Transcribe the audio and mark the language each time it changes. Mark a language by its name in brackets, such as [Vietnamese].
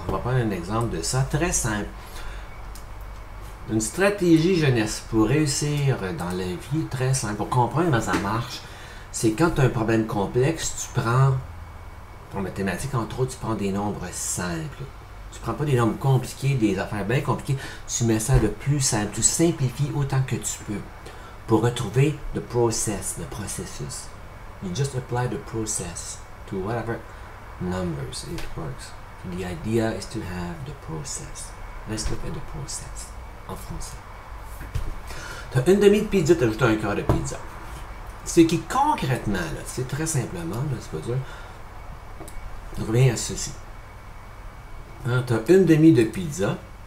[French] On va prendre un exemple de ça, très simple. Une stratégie jeunesse pour réussir dans la vie, très simple, pour comprendre comment ça marche, c'est quand tu as un problème complexe, tu prends, en mathématiques entre autres, tu prends des nombres simples. Tu ne prends pas des nombres compliqués, des affaires bien compliquées, tu mets ça le plus simple, tu simplifies autant que tu peux pour retrouver le processus. [English] You just apply the process to whatever numbers it works. The idea is to have the process. Let's look at the process [French] en français. Tu as une demi de pizza, tu ajoutes un quart de pizza. Ce qui concrètement, là, c'est très simplement, là, c'est pas dur, je reviens à ceci. Hein, tu as une demi de pizza.